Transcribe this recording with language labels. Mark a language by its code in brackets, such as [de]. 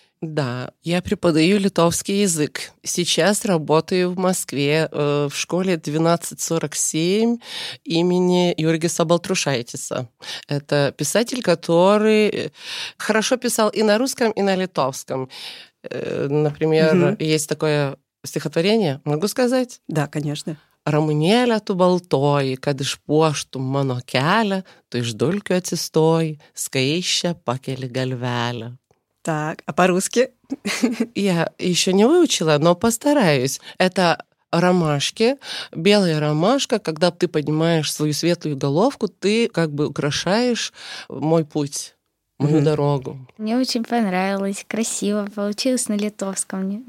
[ru] Да, я преподаю литовский язык. Сейчас работаю в Москве в школе 1247 имени Юргиса Балтрушайтиса. Это писатель, который хорошо писал и на русском, и на литовском. Например, есть такое стихотворение, могу сказать? Да, конечно. [lt] Ramunėlė tu baltoji, kad išpuoštum mano kelią, tu iš dulkių atsistoji, skaiščia pakeli galvelę. [ru] Так, а по-русски? Я еще не выучила, но постараюсь. Это ромашки, белая ромашка, когда ты поднимаешь свою светлую головку, ты как бы украшаешь мой путь. Мою дорогу. Мне очень понравилось, красиво получилось на литовском.